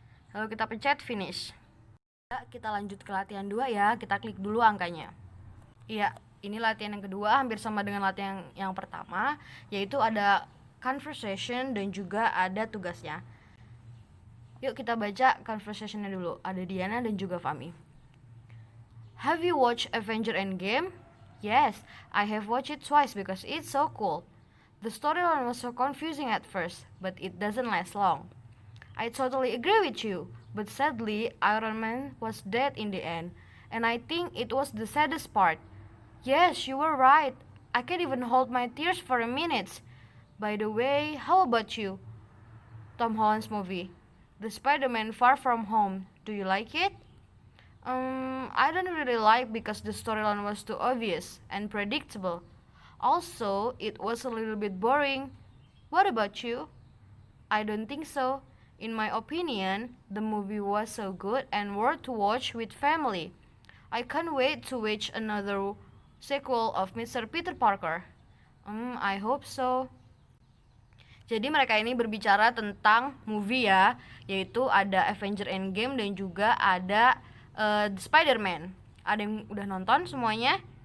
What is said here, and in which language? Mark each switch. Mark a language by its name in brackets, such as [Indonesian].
[Indonesian] Lalu kita pencet finish. Kita lanjut ke latihan 2 ya. Kita klik dulu angkanya. Iya, ini latihan yang kedua, hampir sama dengan latihan yang pertama, yaitu ada conversation dan juga ada tugasnya. Yuk kita baca conversationnya dulu. Ada Diana dan juga Fahmi. [English] Have you watched Avenger Endgame? Yes, I have watched it twice because it's so cool. The storyline was so confusing at first, but it doesn't last long. I totally agree with you, but sadly, Iron Man was dead in the end, and I think it was the saddest part. Yes, you were right. I can't even hold my tears for a minute. By the way, how about you? Tom Holland's movie, The Spider-Man Far From Home. Do you like it? I don't really like because the storyline was too obvious and predictable. Also, it was a little bit boring. What about you? I don't think so. In my opinion, the movie was so good and worth to watch with family. I can't wait to watch another sequel of Mr. Peter Parker. I hope so. [Indonesian] Jadi mereka ini berbicara tentang movie ya, yaitu ada Avenger Endgame dan juga ada The Spider-Man. Ada yang udah nonton semuanya?